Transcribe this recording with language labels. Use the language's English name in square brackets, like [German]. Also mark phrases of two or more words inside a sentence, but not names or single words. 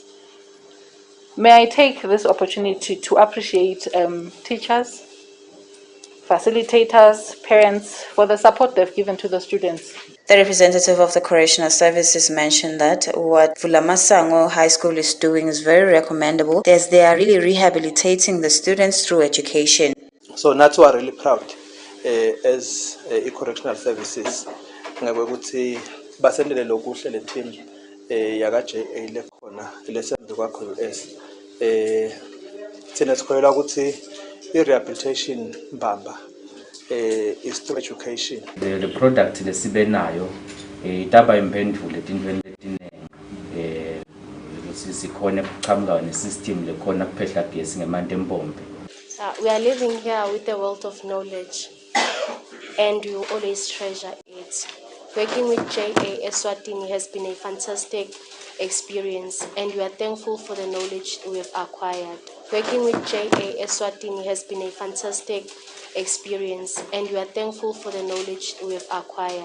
[English] May I take this opportunity to appreciate teachers, facilitators, parents for the support they've given to the students. The representative of the Correctional Services mentioned that what Lamasango High School is doing is very recommendable as they are really rehabilitating the students through education. So that's why I'm really proud as Correctional Services. [Swati] Ngokuthi basendele lokuhle le team yaka JA lekhona lesenzo kwakho US thina sikholela ukuthi i-rehabilitation mbamba [English] is through education. The product [Swati] lesibenayo itaba imphendule tintweni letinenge sikhona ukuqhamuka nesystem lekhona kuphehla gesi ngemanti empompi. [English] We are living here with a wealth of knowledge and we will always treasure it. Working with JA ESWATINI has been a fantastic experience and we are thankful for the knowledge we have acquired. Working with JA ESWATINI has been a fantastic experience and we are thankful for the knowledge we have acquired.